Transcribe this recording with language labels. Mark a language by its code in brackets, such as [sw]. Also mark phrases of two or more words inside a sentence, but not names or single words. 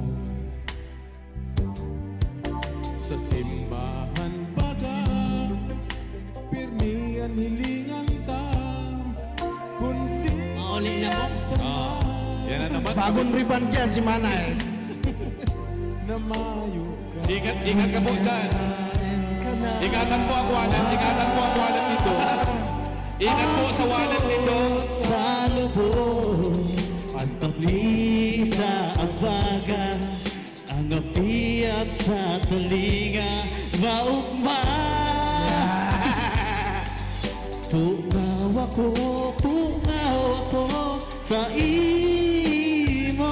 [bik] Sa simbahan baga, pirmi ang hilingan ta. Kundi mauli na po. [tl] Yan na naman. Bagong ribbon dyan si Manay. [bik] Namayo ka. [tl] Ingat ka po dyan. Ingatan po ang wallet. Ingatan po ang wallet nito. Ingat po sa wallet nito. [bik] Sa lubong, ang tapli sa abaga, ang apiap sa talinga, maugma. Pungaw ako sa imo.